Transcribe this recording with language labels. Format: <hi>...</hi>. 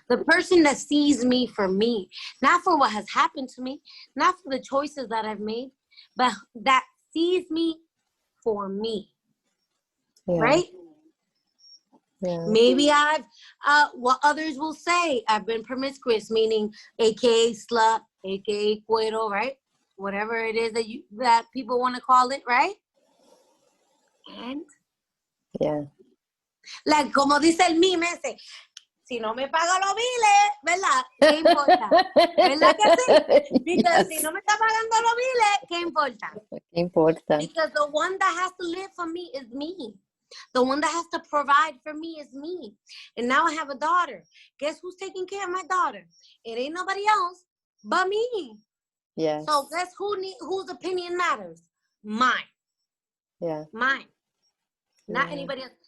<en>The person that sees me for me, not for what has happened to me, not for the choices that I've made, but that sees me for me. Yeah. Right? Yeah. Maybe what others will say, I've been promiscuous, meaning AKA slut, AKA cuero, right? Whatever it is that people want to call it, right? And yeah.</en> <es>Like, como dice el meme ese, si no me paga los biles, ¿verdad? ¿Qué importa? ¿Verdad que sí? Because si no me está pagando los biles, ¿qué importa? ¿Qué importa?</es> <en>Because the one that has to live for me is me. The one that has to provide for me is me. And now I have a daughter. Guess who's taking care of my daughter? It ain't nobody else but me. Yes. So guess whose opinion matters? Mine. Yeah. Mine. Not anybody else.</en>